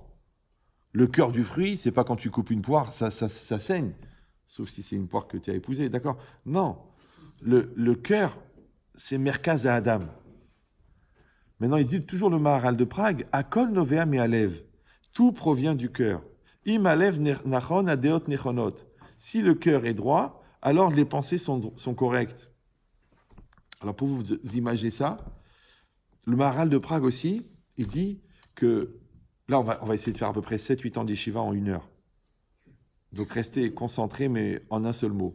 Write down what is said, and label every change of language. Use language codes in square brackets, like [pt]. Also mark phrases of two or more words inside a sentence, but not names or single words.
[fr] Le cœur du fruit, c'est pas quand tu coupes une poire, ça saigne. Sauf si c'est une poire que tu as épousée, d'accord? Non. Le cœur, c'est [he] מרכז האדם. [fr] Maintenant, il dit toujours le Maharal de Prague, [he] הכל נובע מהלב. [fr] Tout provient du cœur. [he] אם הלב נכון הדעות נכונות. [fr] Si le cœur est droit, alors les pensées sont correctes. Alors pour vous imaginer ça, le Maharal de Prague aussi, il dit que, là on va essayer de faire à peu près 7-8 ans d'Yeshiva en 1 heure. Donc restez concentrés, mais en un seul mot.